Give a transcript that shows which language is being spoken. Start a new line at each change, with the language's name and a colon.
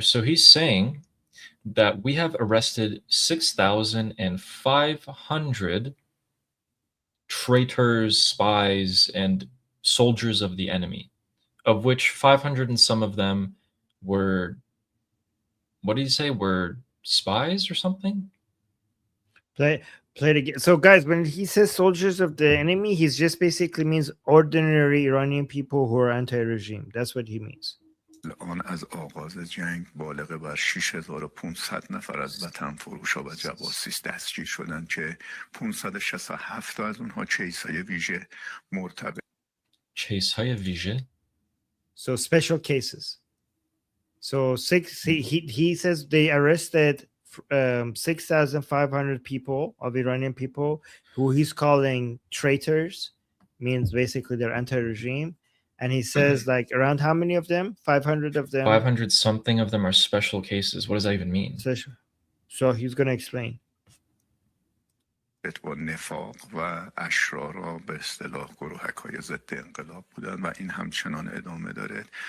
English: So he's saying that we have arrested 6,500 traitors, spies, and soldiers of the enemy, of which 500 and some of them were, what did he say, were spies or something? Play it again. So guys, when he says soldiers of the enemy, he's just basically means ordinary Iranian people who are anti-regime. That's what he means.
Persian: الان از آغاز جنگ بالغ بر 6500 نفر از وطن فروشا و جواسیس دستگیر شدند که 567 تا از اونها کیس‌های ویژه مرتبط کیس‌های ویژه.
English: So special cases. So he says they arrested 6,500 people of Iranian people who he's calling traitors, means basically they're anti-regime. And he says like around how many of them? 500 of them? 500 something of them are special cases. What does that even mean? So he's going to explain.
Persian: با نفاق و اشرارا به اصطلاح گروهک‌های ضد انقلاب بودن و این همچنان ادامه داره.